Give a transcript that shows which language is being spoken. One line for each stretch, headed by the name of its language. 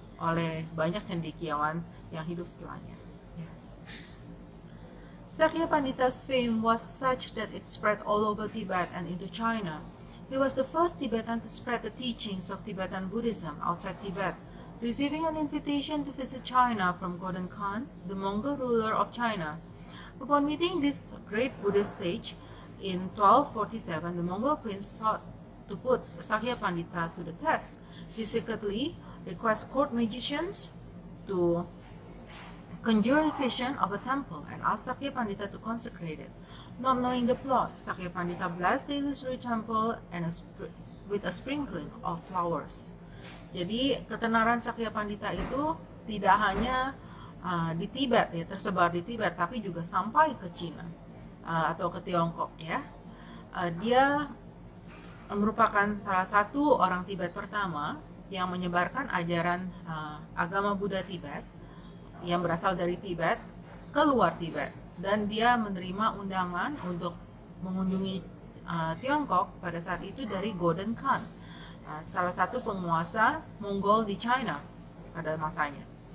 Indonesian: oleh banyak cendekiawan yang hidup setelahnya.
English: Sakya Pandita's fame was such that it spread all over Tibet and into China. He was the first Tibetan to spread the teachings of Tibetan Buddhism outside Tibet, receiving an invitation to visit China from Godin Khan, the Mongol ruler of China. Upon meeting this great Buddhist sage in 1247, the Mongol prince sought to put Sakya Pandita to the test. He secretly requested court magicians to conjure a vision of a temple and asked Sakya Pandita to consecrate it. Not knowing the plot, Sakya Pandita blessed the illusory temple and with a sprinkling of flowers.
Indonesian: Jadi ketenaran Sakya Pandita itu tidak hanya di Tibet ya, tersebar di Tibet, tapi juga sampai ke Cina atau ke Tiongkok ya. Dia merupakan salah satu orang Tibet pertama yang menyebarkan ajaran agama Buddha Tibet yang berasal dari Tibet ke luar Tibet, dan dia menerima undangan untuk mengunjungi Tiongkok pada saat itu dari Godin Khan, salah satu penguasa Mongol di China pada masanya.